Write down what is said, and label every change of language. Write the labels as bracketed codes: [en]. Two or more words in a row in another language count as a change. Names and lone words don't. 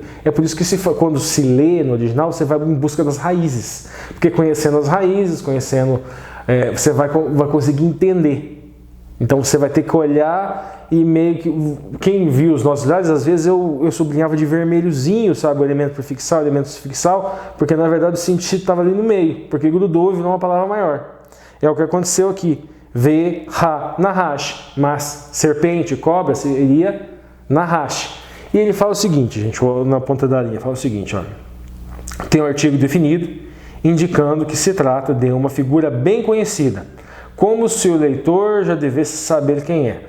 [pt] É por isso que quando se lê no original, você vai em busca das raízes, porque conhecendo as raízes, você vai conseguir entender. Então você vai ter que olhar e meio que... Quem viu os nossos slides, às vezes eu sublinhava de vermelhozinho, sabe? O elemento prefixal, o elemento sufixal, porque na verdade o sentido estava ali no meio, porque grudou e virou uma palavra maior. É o que aconteceu aqui. [he] Ve-ha-nahash. [pt] Mas serpente, cobra, seria nahash. E ele fala o seguinte, gente, na ponta da linha, fala o seguinte, olha. Tem um artigo definido, indicando que se trata de uma figura bem conhecida, como se o leitor já devesse saber quem é.